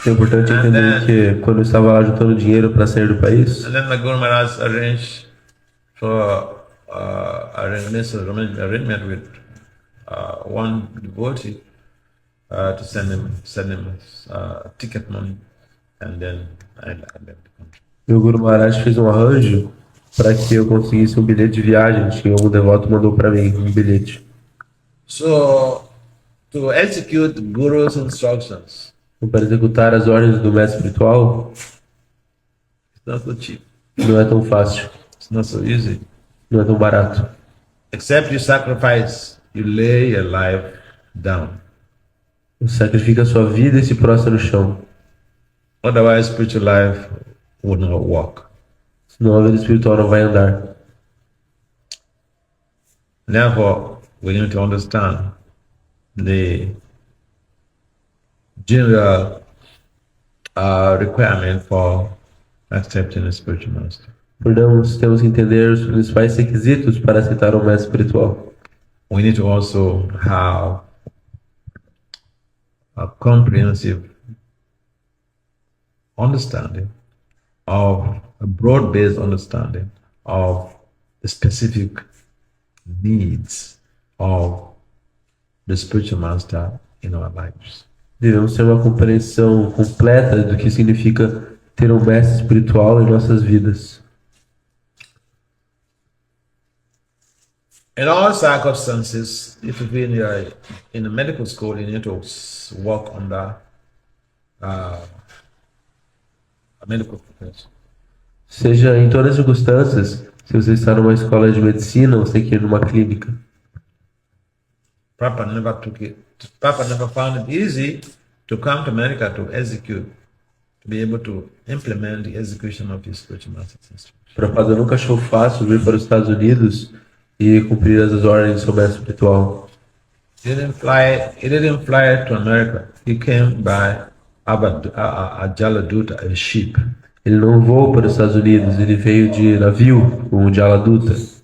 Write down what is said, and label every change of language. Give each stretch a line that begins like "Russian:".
Portuguese: É importante
English: And
Portuguese: entender que quando eu estava lá juntando dinheiro para sair do país,
English: And then my Guru Maharaj arranged for arrangement with one devotee to send him ticket money, and then I left the country.
Portuguese: meu Guru Maharaj fez um arranjo para que eu conseguisse um bilhete de viagem. Que um devoto mandou para mim um bilhete.
English: So to execute Guru's instructions,
Portuguese: Então, para executar as ordens do mestre espiritual,
English: it's not so cheap.
Portuguese: não é tão fácil,
English: It's not so easy.
Portuguese: não é tão barato.
English: Except you sacrifice, you lay your life down.
Portuguese: Você sacrifica a sua vida e se prostra no chão.
English: Otherwise, spiritual life would not walk.
Portuguese: Senão a vida espiritual não vai andar.
English: Therefore, we need to understand the general requirement for accepting a spiritual master.
Portuguese: Portanto, temos que entender os principais requisitos para aceitar um mestre espiritual.
English: We need to also have a comprehensive understanding of a broad-based understanding of the specific needs of the spiritual master in our lives.
Portuguese: Devemos ter uma compreensão completa do que significa ter um mestre espiritual em nossas vidas.
English: In all circumstances, if you've been in a medical school, you need to work under a medical profession.
Portuguese: Seja em todas as circunstâncias, se você está numa escola de medicina, você quer ir numa clínica.
English: Papa never found it easy to come to America to execute, to be able to implement the execution of his spiritual master's instruction.
Portuguese: Prabhupada nunca achou fácil vir para os Estados Unidos e cumprir as ordens do seu mestre espiritual.
English: He didn't fly to America. He came by a Jaladuta, a ship.
Portuguese: Ele não voou para os Estados Unidos, ele veio de navio, um Jaladuta.